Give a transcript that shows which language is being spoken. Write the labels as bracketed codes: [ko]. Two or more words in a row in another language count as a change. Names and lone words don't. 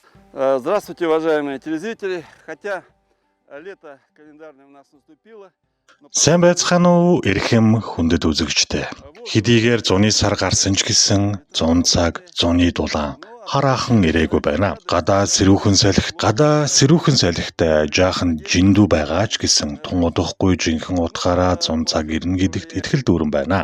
[ru] Здравствуйте, уважаемые телезрители. Хотя лето календарное у нас наступило. [mn] Сайн байцгаана уу эрхэм хүндэт үзэгчдээ. Хэдийгээр зуны сар гарсан ч гэсэн зун цаг, зуны дулаан хараахан ирээгүй байна. Гадаа сэрүүхэн салхитай жаахан жиндүү байгаа ч гэсэн тун удахгүй жинхэнэ утгаараа зун цаг ирнэ гэдэгт итгэл дүүрэн байна.